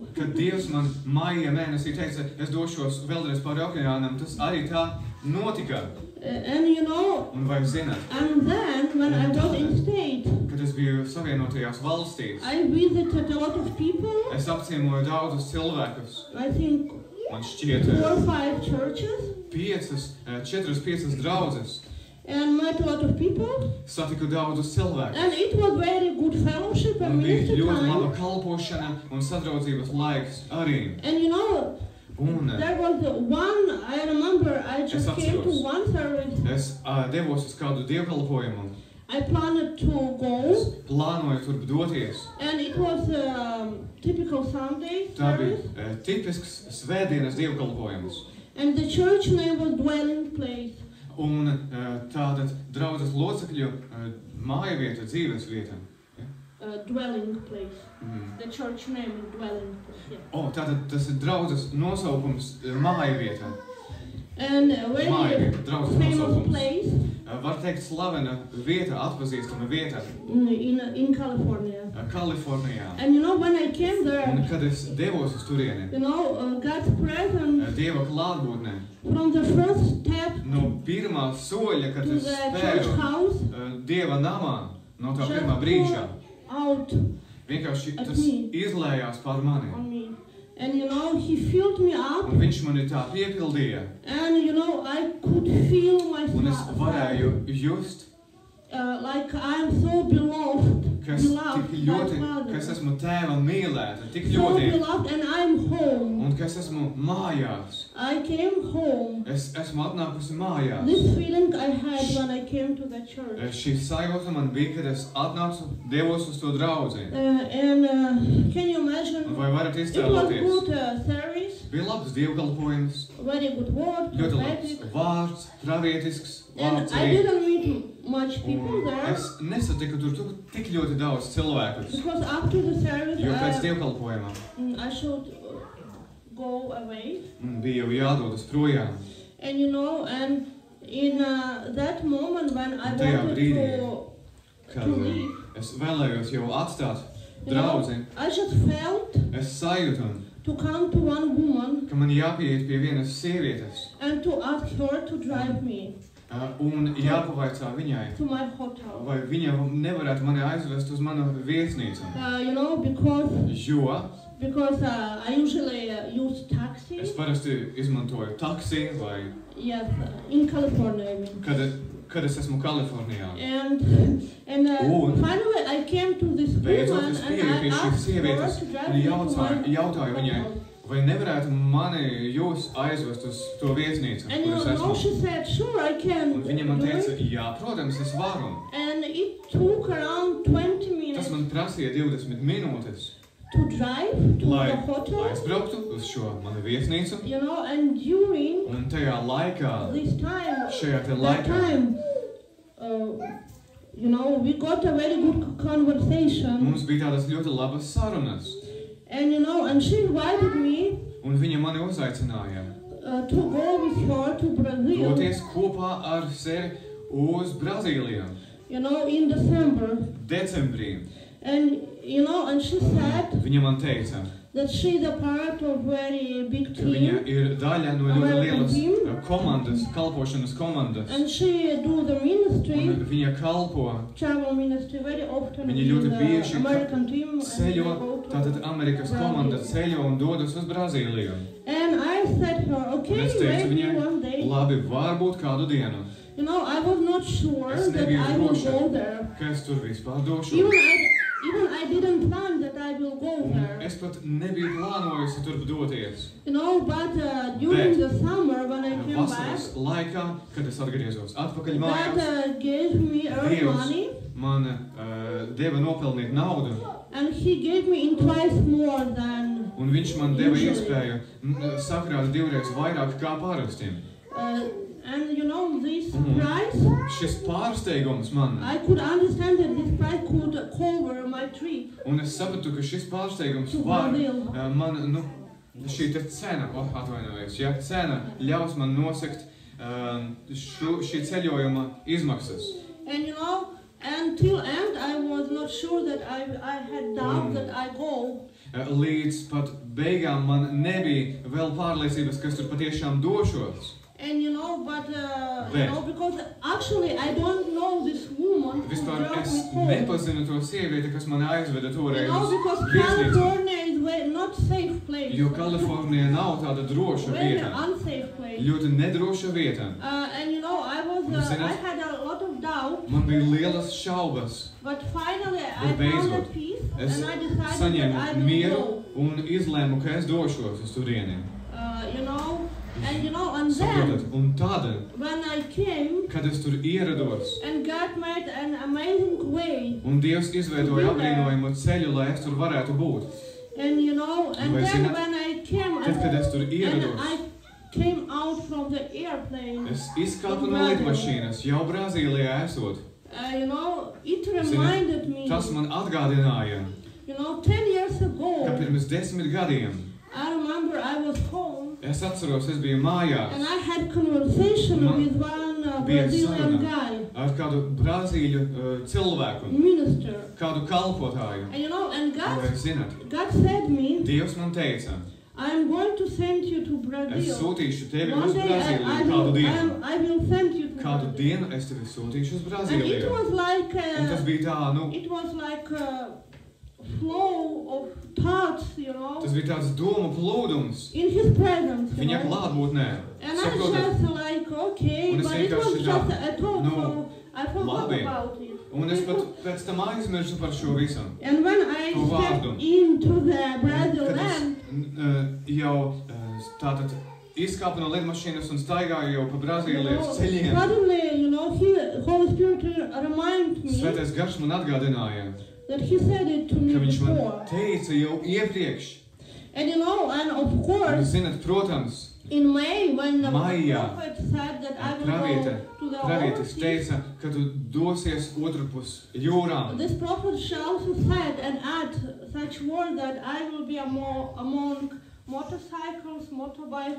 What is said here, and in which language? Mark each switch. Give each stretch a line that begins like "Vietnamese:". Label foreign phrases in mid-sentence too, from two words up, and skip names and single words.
Latvian: Kad Dievs man maija mēnesī teica, es došos vēlreiz pāri okeānam, tas arī tā notika.
English: And you know,
Latvian: Un vai zināt,
English: and then when I was in state,
Latvian: kad es biju Savienotajās valstīs,
English: I visited a lot of people.
Latvian: es apciemoju daudzus cilvēkus.
English: I think
Latvian: Man šķiet
English: 4 or 5 churches,
Latvian: 4-5 draudzes.
English: and met a lot of people.
Latvian: Satiku daudzus cilvēkus.
English: And it was very good fellowship and
Latvian: Un bija
English: ministry
Latvian: ļoti laba
English: time.
Latvian: kalpošana un sadraudzības laiks arī.
English: And you know,
Latvian: Un
English: there was one, I remember, I just
Latvian: Es
English: came to
Latvian: atceros.
English: one service.
Latvian: es devos uz kādu dievkalpojumu.
English: I planned to go,
Latvian: Plānoju tur doties.
English: and it was typical Sunday
Latvian: Tā
English: service.
Latvian: bija tipisks svētdienas dievkalpojums.
English: And the church name was Dwelling Place.
Latvian: Un tātad draudzes locekļu māja vieta, dzīves vieta.
English: Dwelling Place. Mm. The church name is Dwelling Place. Yeah.
Latvian: Tātad tas ir draudzes nosaukums māja vieta.
English: And a
Latvian: Māja
English: very
Latvian: vieta, draudzes
English: famous
Latvian: nosaukums.
English: place
Latvian: Var teikt slavena vieta, atpazīstama vieta
English: in California.
Latvian: Kalifornijā.
English: And you know, when I came
Latvian: Un
English: there,
Latvian: kad es devos uz turieni,
English: you know, God's presence
Latvian: Dieva klātbūtnē,
English: from the first step
Latvian: no pirmā soļa, kad
English: to
Latvian: es
English: the church
Latvian: spēju
English: house
Latvian: Dieva namā, no tā
English: just
Latvian: pirmā brīža,
English: out
Latvian: vienkārši
English: at
Latvian: tas
English: me.
Latvian: izlējās pār mani.
English: on me. And you know, he filled me up,
Latvian: Un viņš mani tā piepildīja,
English: and you know, I could feel
Latvian: un es
English: myself
Latvian: varēju just,
English: like I'm so beloved,
Latvian: ka es tik
English: beloved by
Latvian: ļoti,
English: Father.
Latvian: ka es esmu tēva mīlēta, tik
English: So
Latvian: ļoti,
English: beloved, and I'm home.
Latvian: un ka es esmu mājās.
English: I came home.
Latvian: Es esmu atnākusi mājās.
English: This feeling I had when I came to the church.
Latvian: Šī sajūta man bija, kad es atnācu, devos uz to draudzi.
English: Can you imagine?
Latvian: Un vai varat
English: It was
Latvian: iztēloties?
English: good service,
Latvian: Bija labs dievkalpojums,
English: very good word,
Latvian: ļoti labs
English: prophetic.
Latvian: vārds, pravietisks
English: And
Latvian: vārds
English: I
Latvian: arī.
English: didn't meet much people
Latvian: Un
English: there
Latvian: es nesatiku tur tik ļoti daudz cilvēkus,
English: because after the service
Latvian: jo pēc dievkalpojuma
English: I should go away.
Latvian: man bija jau jādodas projām.
English: And you know, and in that moment when I
Latvian: Un tajā
English: wanted
Latvian: brīdī,
English: to
Latvian: kad
English: leave,
Latvian: es vēlējos jau atstāt
English: you know,
Latvian: draudzi,
English: I just felt
Latvian: es sajūtu,
English: to come to one woman
Latvian: ka man jāpieiet pie vienas sievietes
English: and to ask her to drive me
Latvian: un jāpavaicā viņai,
English: to my hotel.
Latvian: vai viņa nevarētu mani aizvest uz manu viesnīcu.
English: You know,
Latvian: Jo
English: because I usually use
Latvian: es
English: taxi.
Latvian: parasti izmantoju taksi vai
English: Yes, in California, I mean.
Latvian: kad es esmu Kalifornijā.
English: And
Latvian: Un
English: finally I came to this
Latvian: beidzot
English: woman
Latvian: es
English: and
Latvian: pieeju pie
English: I
Latvian: šīs
English: asked her
Latvian: sievietes
English: to drive
Latvian: un
English: me to
Latvian: jautāju
English: my
Latvian: viņai,
English: hotel.
Latvian: vai nevarētu mani jūs aizvest uz to viesnīcu,
English: And
Latvian: kur
English: you
Latvian: es
English: know,
Latvian: esmu.
English: she said, sure, I can
Latvian: Un viņa man
English: do
Latvian: teica,
English: it.
Latvian: jā, protams, es varu.
English: And it took around 20 minutes
Latvian: Tas man prasīja 20 minūtes,
English: to drive to
Latvian: lai
English: the hotel.
Latvian: aizbrauktu uz šo manu viesnīcu.
English: You know, and during
Latvian: Un tajā laikā,
English: this time,
Latvian: šajā te
English: that
Latvian: laikā,
English: time, you know, we got a very good conversation.
Latvian: mums bija tādas ļoti labas sarunas.
English: And you know, and she invited me
Latvian: Un viņa mani uzaicināja
English: to go with her to Brazil,
Latvian: doties kopā ar sevi uz Brazīliju.
English: you know, in December.
Latvian: Decembrī.
English: And you know, and she said
Latvian: Viņa man teica,
English: that she's a part of very big
Latvian: ka viņa
English: team,
Latvian: ir daļa no ļoti lielas komandas, kalpošanas komandas.
English: and she do the ministry,
Latvian: Un viņa kalpo,
English: travel ministry very often
Latvian: Viņa
English: with
Latvian: ļoti
English: the
Latvian: bieži
English: American team. And they
Latvian: ceļo,
English: go to
Latvian: tātad Amerikas komanda ceļo un dodas uz Brazīliju.
English: And I said her,
Latvian: Un
English: okay,
Latvian: es teicu
English: maybe
Latvian: viņai,
English: one day.
Latvian: labi, varbūt kādu dienu,
English: You know, I was not sure
Latvian: Es
English: that
Latvian: nebiju
English: I will
Latvian: droša.
English: go there.
Latvian: ka es tur vispār došos.
English: Even I didn't plan that I will go there.
Latvian: Es pat nebiju plānojusi turp doties.
English: You know, but during the summer when I came back,
Latvian: Vasaras laikā, kad es atgriezos atpakaļ mājās,
English: God gave me earned
Latvian: Dievs
English: money,
Latvian: man deva nopelnīt naudu,
English: and He gave me in twice more than.
Latvian: un viņš man deva
English: Usually.
Latvian: iespēju sakrāt 2 reizes vairāk kā parasti.
English: And you know, this Mhm. price,
Latvian: Šis pārsteigums man,
English: I could understand that this price could cover my trip
Latvian: un es sapratu, ka šis pārsteigums
English: to
Latvian: var
English: Brazil.
Latvian: man, šī te cena, atvainojos, ja, cena ļaus man nosekt šī ceļojuma izmaksas.
English: And you know, until end, I was not sure that I had doubt that I go.
Latvian: Līdz pat beigām man nebija vēl pārliecības, ka es tur patiešām došos.
English: And you know, but you
Latvian: Bet.
English: know, because actually I don't know this woman who
Latvian: Vispār
English: brought
Latvian: es
English: me home.
Latvian: nepazinu to sievieti, kas mani aizveda
English: You
Latvian: toreiz
English: know,
Latvian: uz
English: because
Latvian: viesnīcu.
English: California is not safe place.
Latvian: Jo Kalifornija nav tāda droša
English: Very
Latvian: vieta.
English: unsafe place.
Latvian: Ļoti nedroša vieta.
English: And you know, I had a lot of doubt,
Latvian: Man bija lielas šaubas.
English: but finally I
Latvian: Bet
English: found
Latvian: beidzot,
English: at peace,
Latvian: Es
English: and I decided that
Latvian: saņēmu
English: I will
Latvian: mieru
English: go.
Latvian: un izlēmu, ka es došos uz turieni.
English: You know, and you know, and
Latvian: Saprotat?
English: then
Latvian: Un tad,
English: when I came,
Latvian: kad es tur ierados,
English: and God made an amazing way,
Latvian: un Dievs izveidoja apbrīnojumu ceļu, lai es tur varētu būt.
English: and you know, and
Latvian: Vai
English: then
Latvian: zināt,
English: when I came,
Latvian: Tad, kad es tur
English: and
Latvian: ierados,
English: I came out from the airplane,
Latvian: es izkāpu no lidmašīnas jau Brazīlijā esot.
English: you know, it reminded me,
Latvian: Tas man atgādināja,
English: you know, 10 years
Latvian: ka
English: ago,
Latvian: pirms 10 gadiem
English: I remember I was home,
Latvian: es atceros, es biju mājās
English: and I had conversation
Latvian: Man
English: with one
Latvian: bija
English: Brazilian
Latvian: saruna
English: guy,
Latvian: ar kādu Brazīļu cilvēku,
English: minister,
Latvian: kādu kalpotāju.
English: and you know, and
Latvian: Vai zināt,
English: God said me,
Latvian: Dievs man teica,
English: I'm going to send you to
Latvian: es
English: Brazil.
Latvian: sūtīšu tevi
English: One
Latvian: uz
English: day
Latvian: Brazīliju kādu dienu.
English: I will send you to
Latvian: Kādu
English: Brazil.
Latvian: dienu es tevi sūtīšu uz
English: And it
Latvian: Brazīliju.
English: was like
Latvian: Un tas bija tā, nu,
English: it was like a flow of thoughts, you know,
Latvian: tas bija tāds domu plūdums
English: in His presence. You
Latvian: viņa
English: know?
Latvian: klātbūtnē.
English: And I
Latvian: Saprotat?
English: just like, okay,
Latvian: Un es
English: but it was
Latvian: vienkārši
English: just
Latvian: tā,
English: a talk,
Latvian: nu,
English: so I forgot
Latvian: labi.
English: about it.
Latvian: Un es pat pēc tam aizmirsu par šo visu.
English: And when I
Latvian: To
English: stepped
Latvian: vārdu.
English: into the Brazil
Latvian: Kad es
English: land,
Latvian: jau tātad izkāpu no lidmašīnas un staigāju jau pa
English: you
Latvian: Brazīlijas
English: know,
Latvian: ceļiem,
English: suddenly, you know, Holy Spirit reminded me
Latvian: Svētais Gars man atgādināja,
English: that He said it to me
Latvian: ka viņš man
English: before.
Latvian: teica jau iepriekš.
English: And you know, and of
Latvian: Un,
English: course,
Latvian: zinat, protams,
English: in May, when the
Latvian: Maijā
English: prophet said that I will
Latvian: praviete,
English: go to the
Latvian: pravietis
English: overseas,
Latvian: teica, ka tu dosies otrpus jūrām.
English: this prophet she also said and add such word that I will be among motorcycles, motorbikes,